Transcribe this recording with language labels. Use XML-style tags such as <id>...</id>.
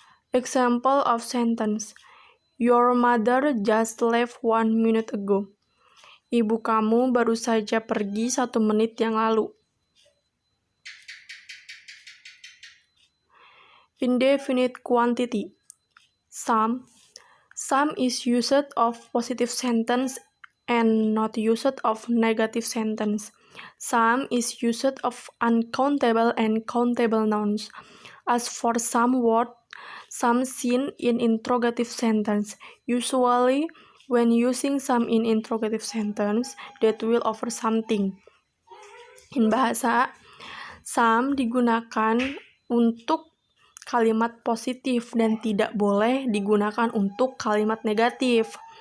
<en>Example of sentence, your mother just left 1 minute ago.</en> <id>Ibu kamu baru saja pergi 1 menit yang lalu.</id> <en>Indefinite quantity. Some is used of positive sentence and not used of negative sentence. Some is used of uncountable and countable nouns. As for some word, some seen in interrogative sentence. Usually, when using some in interrogative sentence, that will over something.</en> <id>In bahasa, some digunakan untuk kalimat positif dan tidak boleh digunakan untuk kalimat negatif.</id>